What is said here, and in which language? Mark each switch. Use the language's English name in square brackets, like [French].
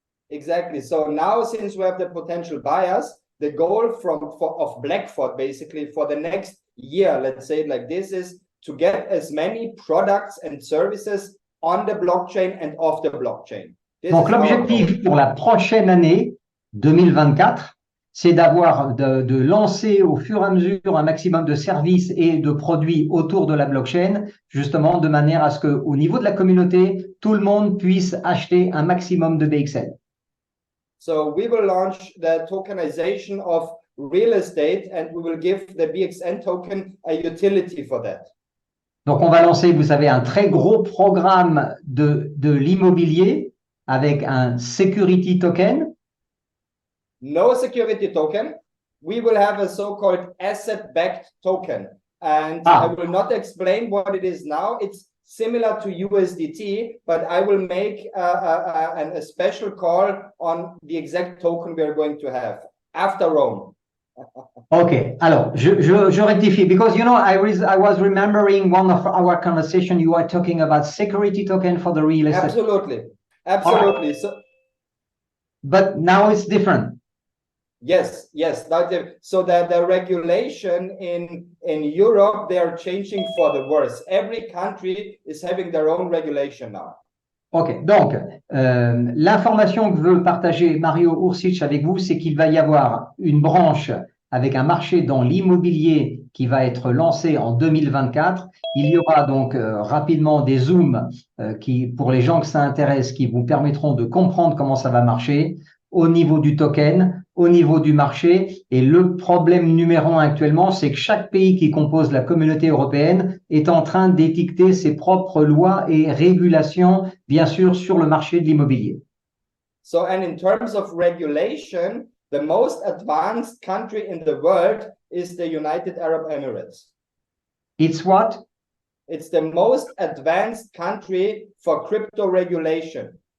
[English] Exactly. So now, since we have the potential buyers, the goal of Blackford basically for the next year, let's say it like this, is to get as many products and services on the blockchain and off the blockchain. [French] Donc l'objectif pour la prochaine année 2024, c'est de lancer au fur et à mesure un maximum de services et de produits autour de la blockchain, justement de manière à ce qu'au niveau de la communauté, tout le monde puisse acheter un maximum de BXN. [English] So we will launch the tokenization of real estate and we will give the BXN token a utility for that. [French] Donc on va lancer, vous savez, un très gros programme de l'immobilier avec un security token. [English] No security token. We will have a so-called asset-backed token. And I will not explain what it is now. It's similar to USDT, but I will make a special call on the exact token we are going to have after Rome. Okay, [French] alors je rectifie [English] because I was remembering one of our conversation. You are talking about security token for the real estate. Absolutely. Right. But now it's different. Yes. So the regulation in Europe, they are changing for the worse. Every country is having their own regulation now. [French] Ok, donc l'information que veut partager Mario Ursic avec vous, c'est qu'il va y avoir une branche avec un marché dans l'immobilier qui va être lancé en 2024. Il y aura donc rapidement des zooms qui, pour les gens que ça intéresse, qui vous permettront de comprendre comment ça va marcher. au niveau du token, au niveau du marché. Et le problème numéro un actuellement, c'est que chaque pays qui compose la communauté européenne est en train d'édicter ses propres lois et régulations, bien sûr, sur le marché de l'immobilier. [English] So, and in terms of regulation, the most advanced country in the world is the United Arab Emirates. It's what? It's the most advanced country for crypto regulation.